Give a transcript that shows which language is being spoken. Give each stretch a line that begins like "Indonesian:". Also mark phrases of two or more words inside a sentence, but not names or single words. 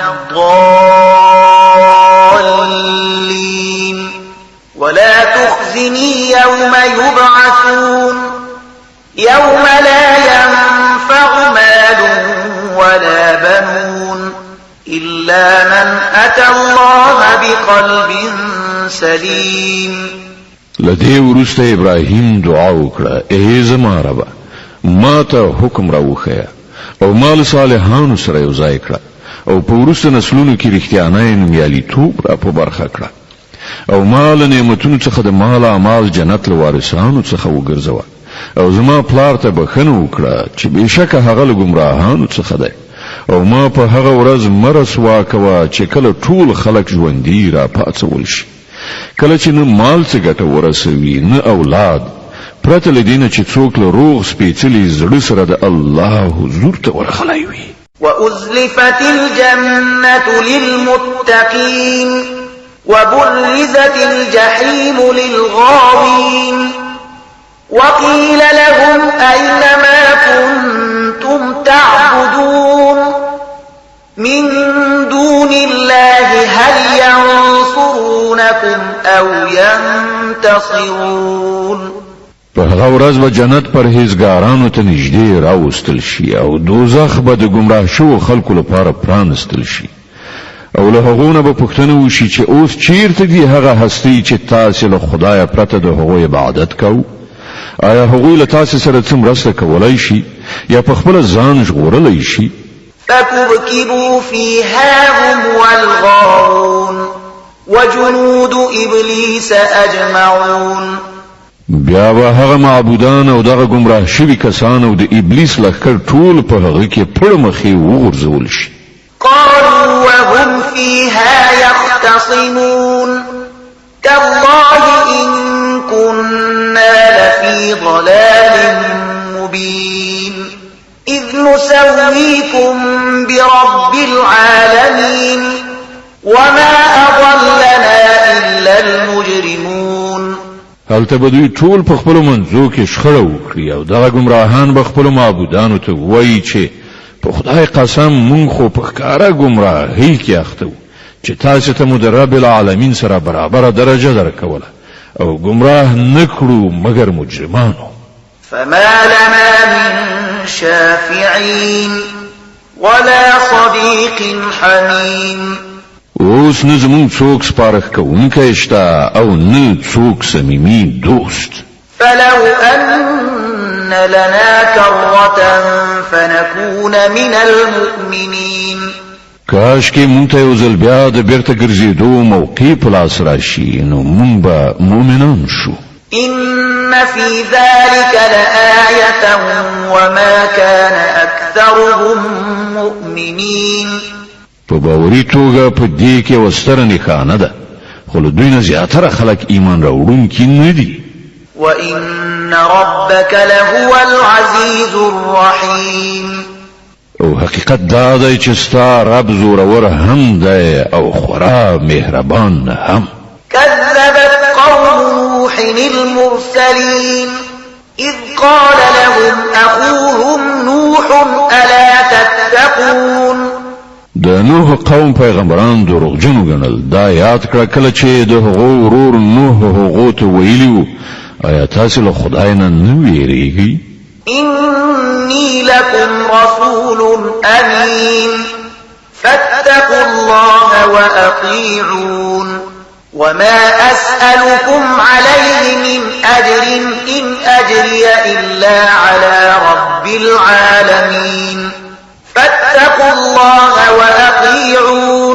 Arabic: الضالين ولا تخزني يوم يبعثون يوم لا ينفع مال ولا بنون إلا من أتى الله بقلب سليم.
Pashto: لدې وروسته ابراهیم دعا وکړه: ای زما ربه، ما ته حکم راوښیه او مال صالحانو سره یو ځای کړه او په وروسته نسلونو کې رښتیانۍ نومیالیتوب را په برخه کړه او مال نعمتونو څخه د مال اعمال جنت له وارثانو څخه وګرځوه او زما پلار ته بخښنه وکړه چې بېشکه هغه له ګمراهانو څخه دی او ما په هغه ورځ مه رسوا کوه چې کله ټول خلک ژوندي را پاڅول شي، کله چې نه مال څه ګټه ورسوي نه اولاد، پرته له دې نه چې څوک له روغ سپېڅلي زړه سره د الله حضور ته ورغلی وي.
Arabic: وأزلفت الجنة للمتقين وبرزت الجحيم للغاوين وقيل لهم أين ما كنتم تعبدون من دون الله هل ينصرونكم أو ينتصرون.
Pashto: په هغه ورځ به جنت پرهیزګارانو ته نږدې راوستل شي او دوزخ به د ګمراه شوو خلکو لپاره پرانستل شي او له هغو نه به پوښتنه وشي چې اوس چیرته دي هغه هستۍ چې تاسې له خدایه پرته د هغوی عبادت کوو؟ آیا هغوی له تاسې سره څه مرسته کولی شي یا په خپله ځان ژغورلی شي؟
Arabic: فكبكبوا فيها هم والغاوون وجنود إبليس أجمعون.
Pashto: بیا به هغه معبودان او دغه گمراه شوي کسان او د ابلیس لښکر ټول په هغه کې پړ مخې وغورځول شي.
Arabic: قالوا وهم فيها يختصمون تالله إن كنا لفي ضلال مبين إذ نسويكم برب العالمين وما أضلنا إلا المجرمون.
Pashto: هلته به دوی ټول په خپلو منځو کې شخړه وکړي او دغه ګمراهان به خپلو معبودانو ته ووایي چې په خدای قسم مونږ خو په ښکاره ګمراهۍ کې اخته وو چې تاسې ته مو د
Arabic: رب العالمین
Pashto: سره برابره درجه درکوله او ګمراه نه کړو مګر مجرمانو.
Arabic: فما لنا من شافعين ولا صديق حميم.
Pashto: اوس نه زمونږ څوک سپارښت کوونکی شته او نه څوک صمیمي دوست.
Arabic: فلو أن لنا كرة فنكون من المؤمنين.
Pashto: کاش کې مونږ ته یو ځل بیا د بیرته ګرځېدو موقع په لاس راشي نو مونږ به مؤمنان شو.
Arabic: إن في ذلك لآية وما كان أكثرهم مؤمنين.
Pashto: په باوري توګه په دې کې یوه ستره نښانه ده خو له دوی نه زیاتره خلک ایمان راوړونکي نه دي.
Arabic: وإن ربك لهو العزيز الرحيم.
Pashto: او حقیقت دا دی چې ستا رب زورور هم دی او خورا مهربان هم.
Arabic: كذبت قوم نوح المرسلين إذ قال لهم أخوهم نوح ألا تتقون.
Pashto: د نوح قوم پیغمبران دروغجنو ګڼل. دا یاد کړه کله چې د هغو ورور نوح هغو ته ویلي وو آیا تاسې له خدای نه نه ویریږئ؟
Arabic: إني لكم رسول أمين فاتقوا الله وأطيعون وما أسألكم عليه من أجر إن أجري إلا على رب العالمين فاتقوا الله وأطيعون.